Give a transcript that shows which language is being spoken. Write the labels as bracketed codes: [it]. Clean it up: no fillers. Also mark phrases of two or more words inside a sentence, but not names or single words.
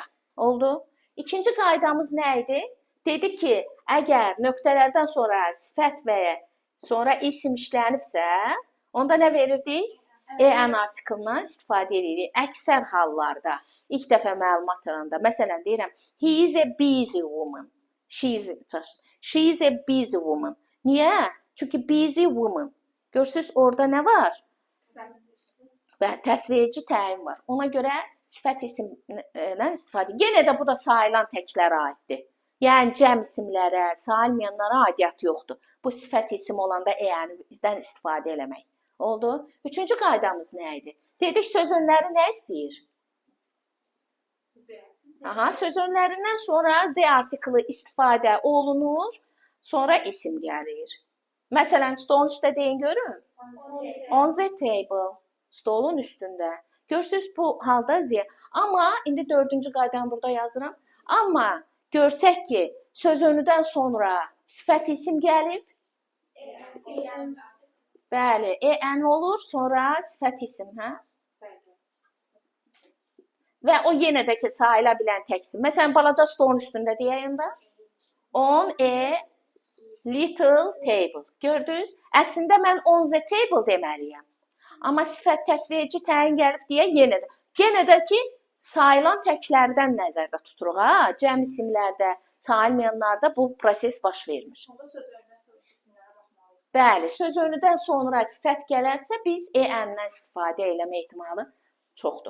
[az] Oldu? İkinci qaydamız nə idi? Dedik ki, əgər nöqtələrdən sonra sifət və sonra isim işlənibsə, onda nə verirdik? En artikelindən istifadə edirik. Əksər hallarda, ilk dəfə məlumat alanda, məsələn deyirəm, [en] he is a busy woman. She is a busy woman. [az] Niyə? [en] Çünki busy woman. [az] Görürsünüz, orada nə var? Və təsvirici təyin var. Ona görə sifət isimlə istifadə edirik. Yenə də bu da sayılan təklərə aiddir. Yəni cəm isimlərə, sayılmayanlara aidiyyat yoxdur. Bu sifət isim olanda en-dən istifadə eləmək. Oldu? Üçüncü qaydamız nə idi? Dedik, söz önləri nə istəyir? Aha, söz önlərindən sonra D artikeli istifadə olunur, sonra isim gəlir. Məsələn, stolun üstə deyin görün. [en] On the table. [az] Stolun üstündə. Görürsünüz, bu halda Z. Amma, indi dördüncü qaydanı burada yazıram. Amma görsək ki, söz önüdən sonra sifət isim gəlib. Bəli, en olur, sonra sifət isim, hə? və o yenə də ki, sayıla bilən təksim. Məsələn, balaca stolun üstündə deyəyim də. [en] On a little table. [az] Gördünüz? Əslində mən [en] on the table [az] deməliyəm. Amma sifət təsvirici təyin gəlib deyə yenə də ki, sayılan təklərdən nəzərdə tuturuq. Ha? Cəm isimlərdə, sayılmayanlarda bu proses baş vermir. Bəli, söz önüdən sonra sifət gələrsə, biz en-dən istifadə eləmə ehtimalı çoxdur.